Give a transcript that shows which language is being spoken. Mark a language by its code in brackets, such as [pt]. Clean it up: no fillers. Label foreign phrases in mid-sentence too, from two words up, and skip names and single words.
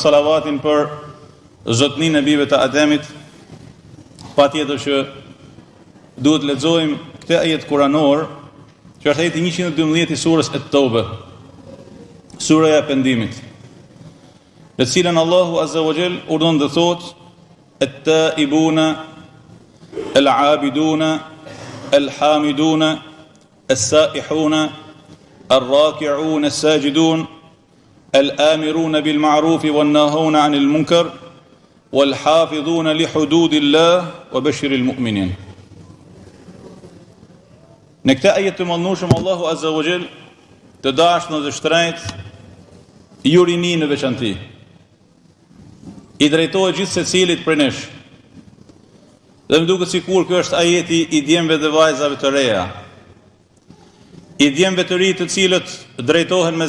[sq] salavatin për zotnin e bijve të Ademit, patjetër që duhet lexojmë këtë ajet kuranor, që është ajeti 112 i surës At-Tauba, sura e pendimit, në cilën Allahu [ar] عز وجل [sq] urdhon dhe thot: [ar] "التائبون، العابدون، الحامدون، السائحون، الراكعون، الساجدون، الآمرون بالمعروف والناهون عن المنكر، والحافظون لحدود الله وبشر المؤمنين." [sq] Në këtë ajet të mëndshëm Allahu [ar] عز وجل [sq] të dashur dhe shtrejt ju rini në veçanti i drejtohet gjithë secilit prej nesh. Dhe më duket sikur ky është ajeti i djemve dhe vajzave të reja, i djemve të ri të cilët drejtohen me